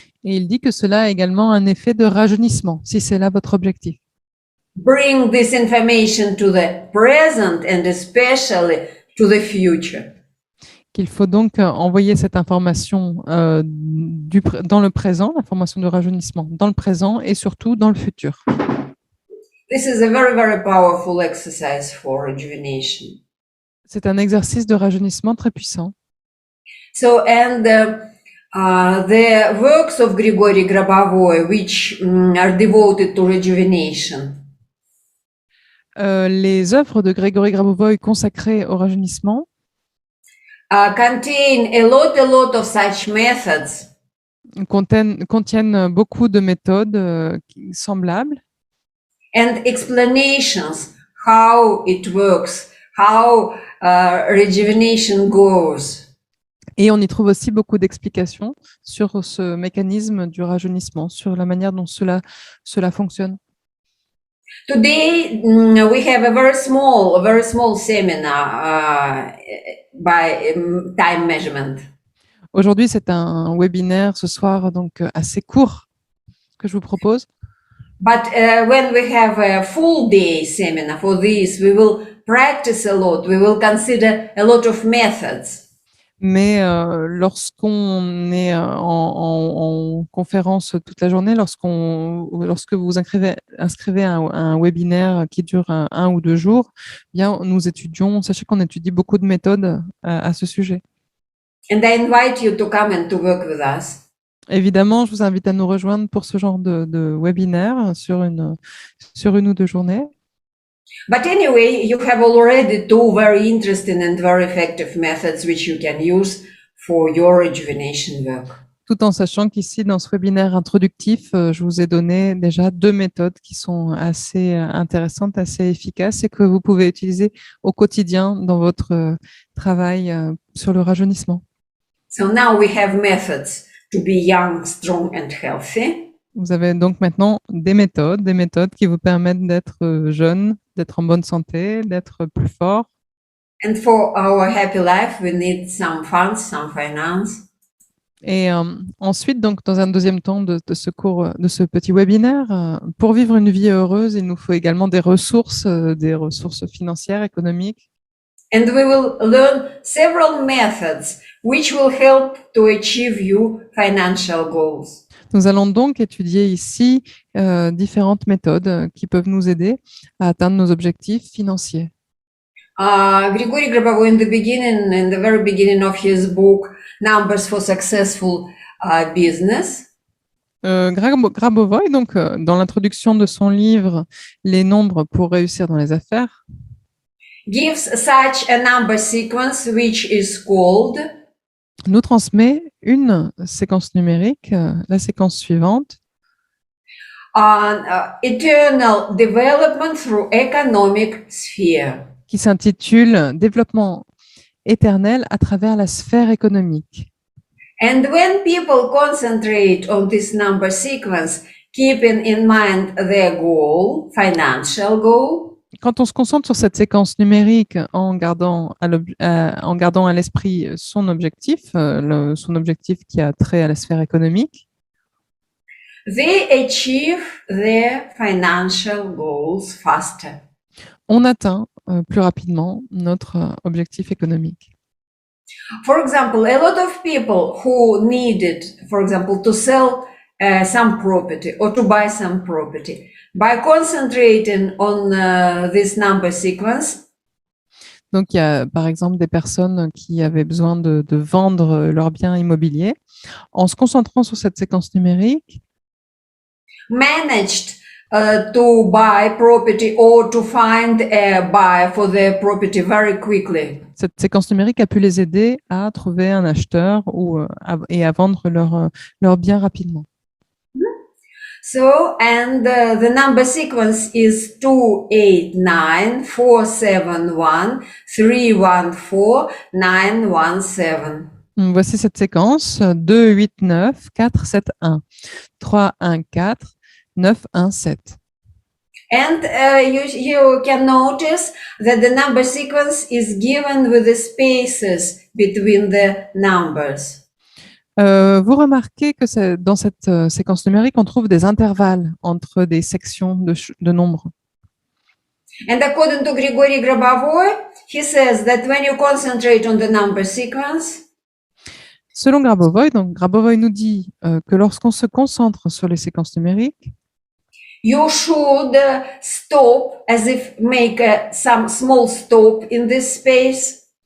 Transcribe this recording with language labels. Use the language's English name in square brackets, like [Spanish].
[French] Et il dit que cela a également un effet de rajeunissement, si c'est là votre objectif. [English] Bring this information to the present and especially to the future. [French] Qu'il faut donc envoyer cette information dans le présent, l'information de rajeunissement dans le présent et surtout dans le futur. [English] This is a very, very powerful exercise for rejuvenation. [French] C'est un exercice de rajeunissement très puissant. [English] So, and the works of Grigory Grabovoi, which are devoted to rejuvenation, [French] Les œuvres de Grégory Grabovoi consacrées au rajeunissement [English] contain a lot of such methods. [French] contiennent beaucoup de méthodes semblables [English] And explanations how it works, how rejuvenation goes. [French] et on y trouve aussi beaucoup d'explications sur ce mécanisme du rajeunissement, sur la manière dont cela fonctionne. [English] Today we have a very small seminar by time measurement. [French] Aujourd'hui, c'est un webinaire ce soir donc assez court que je vous propose. [English] But when we have a full day seminar for this, we will practice a lot. We will consider a lot of methods. [French] Mais lorsqu'on est en conférence toute la journée, lorsque vous inscrivez un webinaire qui dure un ou 2 jours, bien sachez qu'on étudie beaucoup de méthodes à ce sujet. [English] And I invite you to come and to work with us. [French] Évidemment, je vous invite à nous rejoindre pour ce genre de webinaire sur une ou 2 journées. [English] But anyway, you have already 2 very interesting and very effective methods which you can use for your rejuvenation work. [French] Tout en sachant qu'ici, dans ce webinaire introductif, je vous ai donné déjà 2 méthodes qui sont assez intéressantes, assez efficaces et que vous pouvez utiliser au quotidien dans votre travail sur le rajeunissement. [English] So now we have methods to be young, strong and healthy. [French] Vous avez donc maintenant des méthodes qui vous permettent d'être jeune, d'être en bonne santé, d'être plus fort. [English] And for our happy life, we need some funds, some finance. [French] Et ensuite, donc, dans un deuxième temps de ce cours, de ce petit webinaire, pour vivre une vie heureuse, il nous faut également des ressources financières, économiques. [English] And we will learn several methods which will help to achieve your financial goals. [French] Nous allons donc étudier ici différentes méthodes qui peuvent nous aider à atteindre nos objectifs financiers. [English] Grigory Grabovoi, in the very beginning of his book, Numbers for Successful Business, [French] Grabovoi, donc, dans l'introduction de son livre Les nombres pour réussir dans les affaires, [English] gives such a number sequence which is called [French] nous transmet une séquence numérique, la séquence suivante, [English] Eternal Development through Economic Sphere. [French] Qui s'intitule Développement éternel à travers la sphère économique. [English] And when people concentrate on this number sequence, keeping in mind their goal, financial goal, [French] quand on se concentre sur cette séquence numérique en gardant à l'esprit son objectif qui a trait à la sphère économique, [English] they achieve their financial goals faster. [French] On atteint plus rapidement notre objectif économique. [English] For example, a lot of people who needed, for example, to sell some property or to buy some property, by concentrating on this number sequence. [French] Donc, il y a par exemple des personnes qui avaient besoin de vendre leurs biens immobiliers. En se concentrant sur cette séquence numérique, [English] managed to buy property or to find a buyer for their property very quickly. [French] Cette séquence numérique a pu les aider à trouver un acheteur et à vendre leurs biens rapidement. [English] So, and the number sequence is 2894713149117. [French] Voici cette séquence 2894713149117. [English] And you can notice that the number sequence is given with the spaces between the numbers. [French] Vous remarquez que dans cette séquence numérique, on trouve des intervalles entre des sections de nombres. [English] And according to Grigory Grabovoy, he says that when you concentrate on the number sequence, [French] Selon Grabovoy, donc Grabovoy nous dit que lorsqu'on se concentre sur les séquences numériques, [English] you should stop as if make some small stop in this space.